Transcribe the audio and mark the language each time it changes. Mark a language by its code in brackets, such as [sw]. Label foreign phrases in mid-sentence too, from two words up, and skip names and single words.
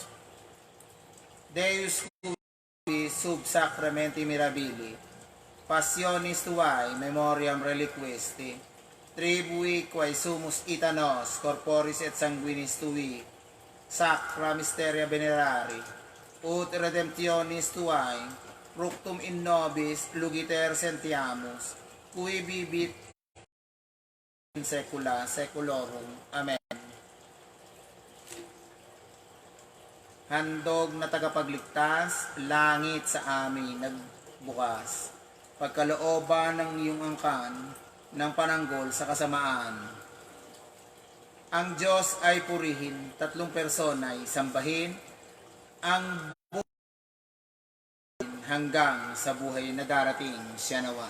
[la] Deus cui sub sacramenti mirabili, passionis tuae memoriam reliquisti, tribui quae sumus ita nos corporis et sanguinis tui, sacra mysteria venerari, ut redemptionis tuae, fructum in nobis lugiter sentiamus, cui vivit in saecula saeculorum. Amen. [tl] Handog na tagapagligtas, langit sa amin nagbukas, pagkalooban ng iyong angkan ng pananggol sa kasamaan. Ang Diyos ay purihin, tatlong persona ay sambahin, ang buhay hanggang sa buhay na darating, siya nawa.